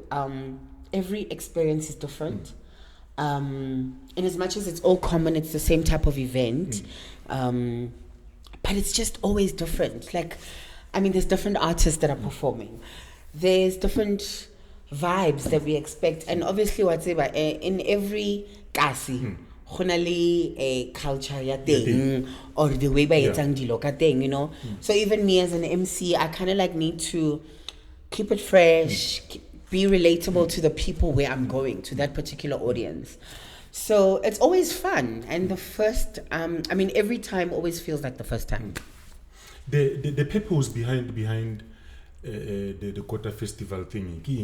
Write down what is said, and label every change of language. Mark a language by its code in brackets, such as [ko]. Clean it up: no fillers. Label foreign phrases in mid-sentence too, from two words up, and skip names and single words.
[en] Every experience is different. In as much as it's all common, it's the same type of event. But it's just always different. There's different artists that are performing. There's different vibes that we expect. And obviously, in every kasi, a culture [st] ya teng, [en] or the way [st] by etsang dilo ka teng, [en] So even me as an MC, I kind of need to keep it fresh, be relatable to the people where I'm going, to that particular audience. So it's always fun. And the first, every time always feels like the first time. The purpose behind the Kota Festival thing.